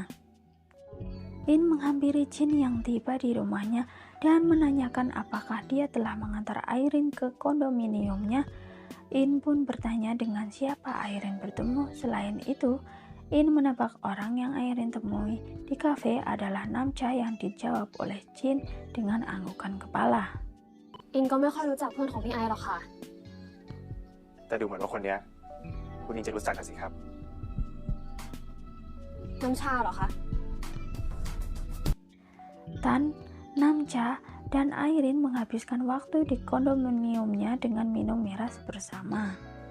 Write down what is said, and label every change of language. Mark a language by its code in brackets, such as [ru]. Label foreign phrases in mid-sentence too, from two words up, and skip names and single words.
[id] In menghampiri Jin yang tiba di rumahnya dan menanyakan apakah dia telah mengantar Airin ke kondominiumnya. In pun bertanya dengan siapa Airin bertemu. Selain itu, In menebak orang yang Airin temui di kafe adalah Namcha yang dijawab oleh Jin dengan anggukan kepala. [th] อินก็ไม่ค่อยรู้จักเพื่อนของพี่ไอหรอกค่ะ แต่ดูเหมือนว่าคนเนี้ยคุณอินจะรู้จักกันสิครับ น้ำชาเหรอคะ [id] Tan, Namcha, dan Airin menghabiskan waktu di kondominiumnya dengan minum miras bersama.